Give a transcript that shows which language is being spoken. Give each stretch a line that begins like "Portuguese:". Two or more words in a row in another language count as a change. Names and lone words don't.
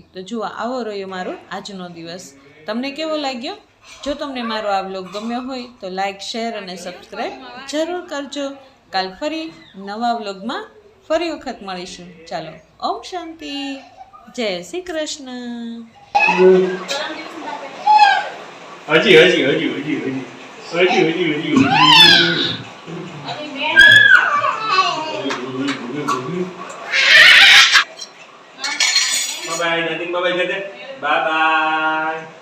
Gujarati: તો જુઓ, આવો રહ્યો મારો આજનો દિવસ. તમને કેવો લાગ્યો? જો તમને મારો આ વ્લોગ ગમ્યો હોય તો લાઈક, શેર અને સબસ્ક્રાઈબ જરૂર કરજો. કાલ ફરી નવા વ્લોગમાં ફરી વખત મળીશું. ચાલો, ઓમ શાંતિ, જય શ્રી કૃષ્ણ.
English: Bye bye, nothing. Bye bye, Jade. Bye bye.